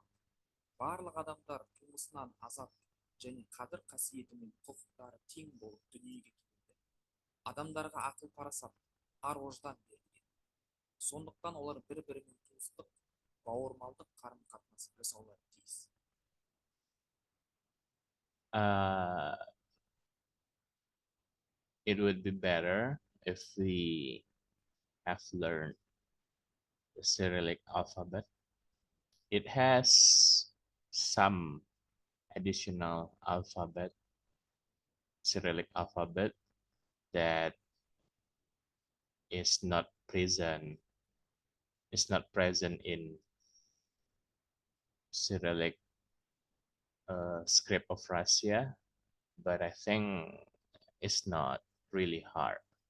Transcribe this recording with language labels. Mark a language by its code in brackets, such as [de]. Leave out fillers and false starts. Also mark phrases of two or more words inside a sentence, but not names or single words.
[kk] Барлық адамдар тумысынан азат және қадір қасиеті мен құқықтары тең болып дүниеге келеді. Адамдарға ақыл парасат, ар ождан берілген. Сондықтан олар бір-бірімен туыстық, бауырмалдық қарым-қатынас жасаулары тиіс. [en] It would be better if we have learned the Cyrillic alphabet. It has some additional Cyrillic alphabet that is not present in Cyrillic script of Russia, but I think it's not really hard.